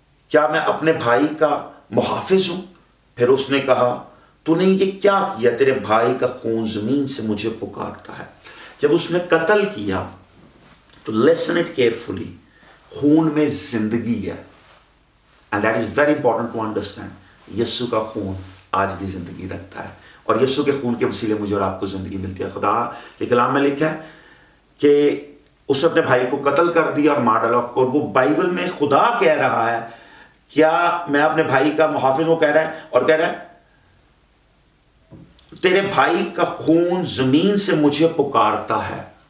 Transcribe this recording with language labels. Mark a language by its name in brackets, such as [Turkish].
[Urdu] کیا میں اپنے بھائی کا محافظ ہوں؟ پھر اس نے کہا, تو نے یہ کیا کیا؟ تیرے بھائی کا خون زمین سے مجھے پکارتا ہے. جب اس نے قتل کیا تو [English] listen it carefully, [Urdu] خون میں زندگی ہے. [English] and that is very important to understand. [Urdu] یسوع کا خون آج بھی زندگی رکھتا ہے, اور یسوع کے خون کے وسیلے مجھے اور آپ کو زندگی ملتی ہے. خدا کے کلام میں لکھا ہے کہ اس نے اپنے بھائی کو قتل کر دیا اور مار ڈالا. اور وہ بائبل میں خدا کہہ رہا ہے, کیا میں اپنے بھائی کا محافظ, وہ کہہ رہا ہے, اور کہہ رہا ہے تیرے بھائی کا خون زمین سے مجھے پکارتا ہے.